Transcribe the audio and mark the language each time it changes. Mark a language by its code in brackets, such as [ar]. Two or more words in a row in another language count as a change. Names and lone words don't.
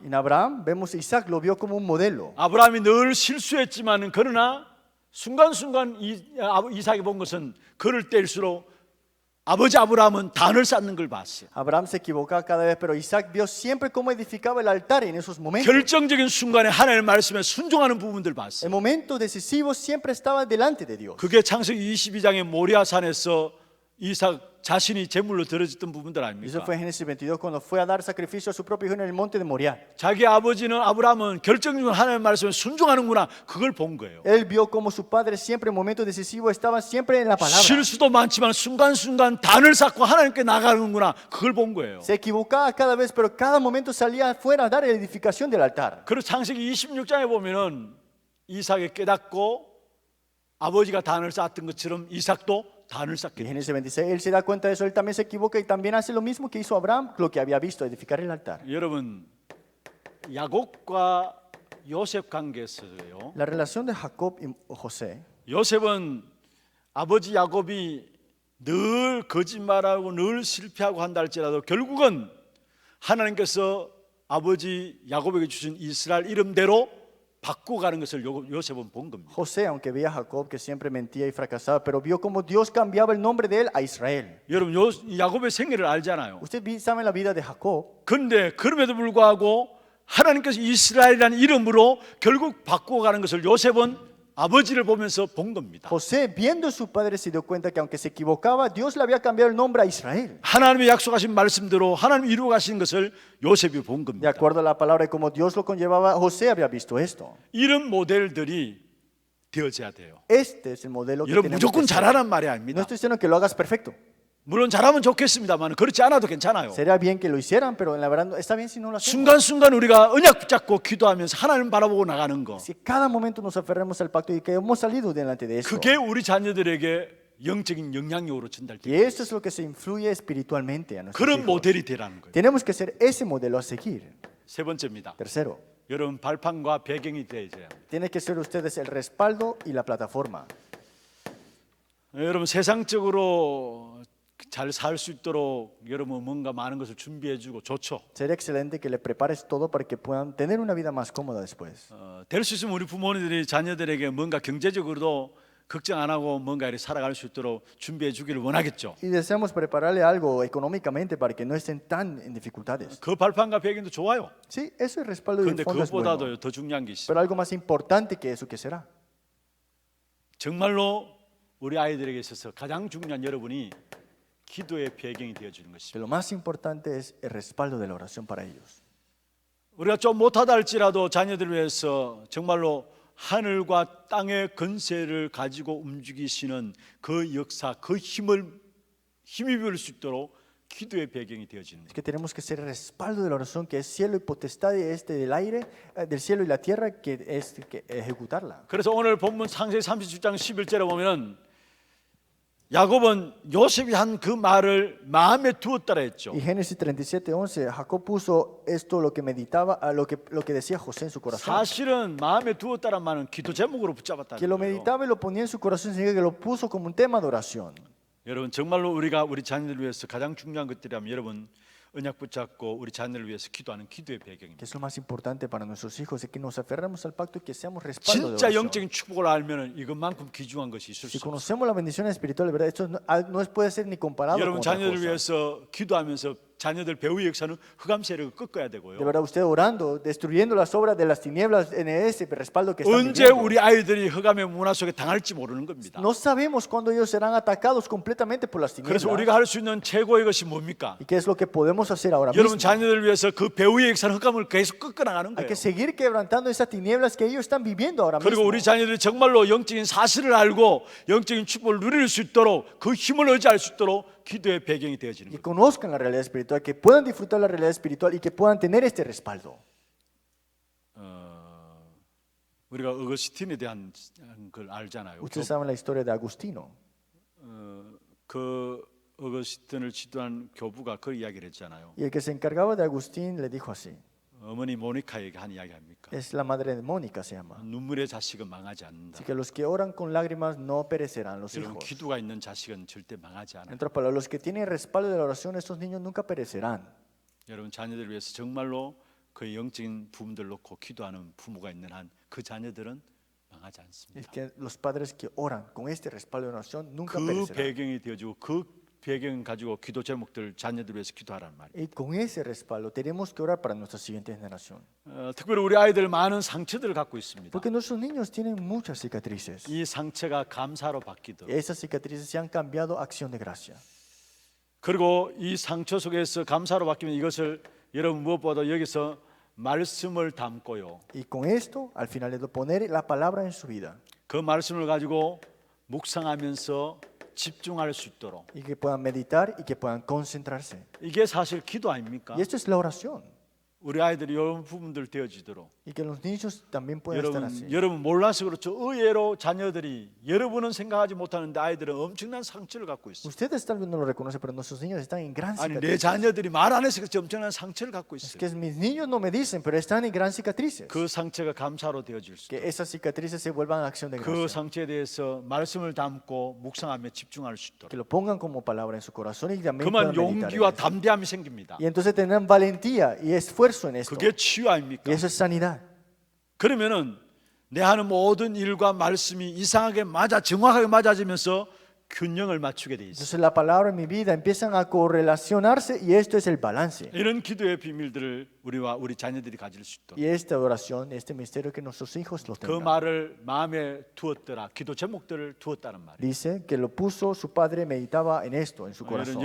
[es] En Abraham vemos a Isaac, lo vio como un modelo. [ko] 아브라함이 늘 실수했지만은 그러나 순간순간 이삭이 본 것은 그럴 때일수록 아버지 아브라함은 단을 쌓는 걸 봤어요. [es] Abraham se equivocaba cada vez, pero Isaac vio siempre cómo edificaba el altar en esos momentos. [ko] 결정적인 순간에 하나님의 말씀에 순종하는 부분들 [es] En [ko] 봤어요. [es] momentos decisivos siempre estaba delante de Dios. [ko] 그게 창세기 22장의 모리아산에서 이삭 자신이 제물로 드려졌던 부분들 [es] Y eso [ko] 아닙니까? [es] fue en Génesis 22 cuando fue a dar sacrificio a su propio hijo en el monte de Moriah. [ko] 자기 아버지는 아브라함은 결정적인 하나님의 말씀에 순종하는구나 그걸 본 거예요. [es] Él vio como su padre siempre en momentos decisivos estaba siempre en la palabra. [ko] 실수도 많지만 순간순간 단을 쌓고 하나님께 나가는구나 그걸 본 거예요. [es] Se equivocaba cada vez, pero cada momento salía afuera a dar la edificación del altar. [ko] 그리고 창세기 26장에 보면은 이삭이 깨닫고 아버지가 단을 쌓았던 것처럼 이삭도 단을 [es] Y [ko] 쌓게 [es] en [ko] 돼요. [es] Génesis 26 él se da cuenta de eso, él también se equivoca y también hace lo mismo que hizo Abraham, lo que había visto, edificar el altar. [ko] 여러분 야곱과 요셉 관계에서요. [es] La relación de Jacob y José, [ko] 요셉은 아버지 야곱이 늘 거짓말하고 늘 실패하고 한다 할지라도 결국은 하나님께서 아버지 야곱에게 주신 이스라엘 이름대로 바꿔가는 것을 요셉은 본 겁니다. [es] José, aunque veía a Jacob que siempre mentía y fracasaba, pero vio como Dios cambiaba el nombre de él a Israel. [ko] 여러분 야곱의 생애를 알잖아요. [es] Ustedes saben la vida de Jacob, [ko] 그런데 그럼에도 불구하고 하나님께서 이스라엘이라는 이름으로 결국 바꿔가는 것을 요셉은 아버지를 보면서 본 겁니다. [es] José, viendo a su padre, se dio cuenta que aunque se equivocaba, Dios le había cambiado el nombre a Israel. [ko] 하나님의 약속하신 말씀대로 하나님 이루어 가신 것을 요셉이 본 [es] De [ko] 겁니다. [es] acuerdo a la palabra y como Dios lo conllevaba, José había visto esto. [ko] 이런 모델들이 되어져야 돼요. [es] Este es el modelo que [ko] 여러분 [es] tenemos que [ko] 무조건 [es] ser. [ko] 잘하란 말이 [es] No [ko] 아닙니다. [es] estoy diciendo que lo hagas perfecto. [ko] 물론 잘하면 좋겠습니다만 그렇지 않아도 괜찮아요. [es] Sería bien que lo hicieran, pero en la verdad está bien si no lo hacemos. [ko] 순간순간 우리가 언약 붙잡고 기도하면서 하나님 바라보고 나가는 거, [es] Si cada momento nos aferramos al pacto y que hemos salido delante de eso. [ko] 그게 우리 자녀들에게 영적인 영향력으로 전달돼요. [es] Y esto es lo que se influye espiritualmente a nuestros [ko] 그런 [es] hijos. [ko] 모델이 되라는 거예요. [es] Tenemos que ser ese modelo a seguir. [ko] 세 번째입니다. [es] Tercero, [ko] 여러분 발판과 배경이 되어야 돼요. [es] tiene que ser ustedes el respaldo y la plataforma. [ko] 여러분 세상적으로 잘 살 수 있도록 여러분 뭔가 많은 것을 준비해주고 좋죠. [es] Sería excelente que le prepares todo para que puedan tener una vida más cómoda después. [ko] 될 수 있으면 우리 부모님들이 자녀들에게 뭔가 경제적으로도 걱정 안 하고 뭔가 이렇게 살아갈 수 있도록 준비해 주기를 원하겠죠. [es] Y deseamos prepararle algo económicamente para que no estén tan en dificultades. [ko] 그 발판과 배경도 좋아요. [es] Sí, eso es respaldo y el [ko] 그런데 [es] fondo es bueno. [ko] 그것보다도 더 중요한 게 있어요. [es] Pero algo más importante que eso, ¿qué será? [ko] 정말로 우리 아이들에게 있어서 가장 중요한 여러분이 기도의 배경이 되어 주는 [es] Que [ko] 것입니다. [es] lo más importante es el respaldo de la oración para ellos. [ko] 우리가 좀 못하다 할지라도 자녀들을 위해서 정말로 하늘과 땅의 권세를 가지고 움직이시는 그 역사, 그 힘입을 수 있도록 기도의 배경이 되어지는 [es] Es [ko] 거예요. [es] que tenemos que ser el respaldo de la oración, que es cielo y potestad del aire, del cielo y la tierra, que es que ejecutarla. [ko] 그래서 오늘 본문 창세기 37장 11절에 보면은 야곱은 요셉이 한 그 말을 마음에 두었다라 했죠. [es] Y Génesis 37:11, Jacob puso esto lo que meditaba, lo que decía José en su corazón. [ko] 사실은 마음에 두었다란 말은 기도 제목으로 [es] Que [ko] 붙잡았다는 [es] lo [ko] 거예요. [es] meditaba y lo ponía en su corazón, significa que lo puso como un tema de oración. [ko] 여러분 정말로 우리가 우리 자녀들을 위해서 가장 중요한 것들이라면 여러분 언약 붙잡고 우리 자녀를 위해서 기도하는 기도의 [es] Que [ko] 배경입니다. [es] es lo más importante para nuestros hijos, es que nos aferremos al pacto y que seamos respaldo de [ko] 진짜 [es] oración. [ko] 영적인 축복을 알면은 이것만큼 귀중한 것이 있을 [es] Si [ko] 수 없어요. [es] conocemos la bendición espiritual, de verdad, esto no puede ser ni comparado con [ko] 여러분 [es] otra [ko] 자녀를 [es] cosa. [ko] 위해서 기도하면서 자녀들 배후의 역사는 흑암 세력을 꺾어야 [es] De [ko] 되고요. [es] verdad, usted orando, destruyendo las obras de las tinieblas en ese respaldo que están [ko] 언제 [es] viviendo. [ko] 우리 아이들이 흑암의 문화 속에 당할지 모르는 겁니다. [es] No sabemos cuándo ellos serán atacados completamente por las tinieblas. [ko] 그래서 우리가 할 수 있는 최고의 것이 뭡니까? [es] ¿Y qué es lo que podemos hacer ahora [ko] 여러분 [es] mismo? [ko] 자녀들을 위해서 그 배후의 역사는 흑암을 계속 꺾어 나가는 [es] Hay [ko] 거예요. [es] que seguir quebrantando esas tinieblas que ellos están viviendo ahora [ko] 그리고 [es] mismo. [ko] 우리 자녀들이 정말로 영적인 사실을 알고 영적인 축복을 누릴 수 있도록 그 힘을 의지할 수 있도록 기도의 배경이 되어지는 [es] Que [ko] 거예요. [es] conozcan la realidad espiritual, que puedan disfrutar la realidad espiritual y que puedan tener este respaldo. [ko] 우리가 어거스틴에 대한 걸 알잖아요. [es] Ustedes saben la historia de Agustino. [ko] 그 어거스틴을 지도한 교부가 그 이야기를 했잖아요. [es] Y el que se encargaba de Agustín le dijo así. [ko] 어머니 모니카에게 한 이야기 아닙니까? [es] Es la madre de Mónica, se llama. [ko] 눈물의 자식은 망하지 않는다. [es] Así que los que oran con lágrimas no perecerán, los [ko] 여러분 [es] hijos. [ko] 기도가 있는 자식은 절대 망하지 [es] En [ko] 않아요. [es] otras palabras, los que tienen respaldo de la oración, esos niños nunca perecerán. [ko] 여러분 자녀들을 위해서 정말로 그 영적인 부분들 놓고 기도하는 부모가 있는 한 그 자녀들은 망하지 않습니다. [es] Es que los padres que oran con este respaldo de oración nunca [ko] 그 [es] perecerán. [ko] 배경이 되어지고 그 배경 가지고 기도 제목들 자녀들을 위해서 기도하라는 말이에요. [es] Y con ese respaldo tenemos que orar para nuestra siguiente generación. [ko] 특별히 우리 아이들 많은 상처들을 갖고 있습니다. [es] Porque nuestros niños tienen muchas cicatrices. [ko] 이 상처가 감사로 바뀌도록 [es] Esas cicatrices se han cambiado a acción de gracia. [ko] 그리고 이 상처 속에서 감사로 바뀌면 이것을 여러분 무엇보다 여기서 말씀을 담고요. [es] Y con esto, al final de poner la palabra en su vida [ko] 그 말씀을 가지고 묵상하면서 집중할 수 있도록 [es] y que puedan meditar y que puedan concentrarse. [ko] 이게 사실 기도 아닙니까? [es] Y esto es la oración. [ko] 우리 아이들이 이런 부분들 되어지도록 [es] Y que los niños también puedan estar así. [ko] 여러분 몰라서 그렇죠. 의외로 자녀들이 여러분은 생각하지 못하는데 아이들은 엄청난 상처를 갖고 있어요. [es] Ustedes tal vez no lo reconocen, pero nuestros niños están en gran [ko] 아니 내 [es] cicatrices. [ko] 자녀들이 말 안 해서 그렇지 엄청난 상처를 갖고 [es] Es [ko] 있어요. [es] que mis niños no me dicen, pero están en gran cicatrices. [ko] 그 상처가 감사로 되어질 수 [es] Que [ko] 있도록 [es] esas cicatrices se vuelvan acción de [ko] 그 [es] gracia. [ko] 상처에 대해서 말씀을 담고 묵상하며 집중할 수 있도록 [es] Que lo pongan como palabra en su corazón y también [ko] 그만 [es] puedan meditar en [ko] 용기와 [es] eso. [ko] 담대함이 생깁니다. [es] Y entonces tendrán valentía y esfuerzo en esto. [ko] 그게 치유 아닙니까? [es] Y eso es sanidad. [ko] 그러면은 내 하는 모든 일과 말씀이 이상하게 정확하게 맞아지면서 균형을 맞추게 돼 있어요. [es] Entonces la palabra en mi vida empiezan a correlacionarse y esto es el balance. [ko] 이런 기도의 비밀들을 우리와 우리 자녀들이 가질 수 있도록 [es] Y esta oración, este misterio que nuestros hijos lo [ko] 그 [es] tengan. [ko] 말을 마음에 두었더라. 기도 제목들을 두었다는 말이에요. [es] Dice que lo puso su padre, meditaba en esto, en su corazón.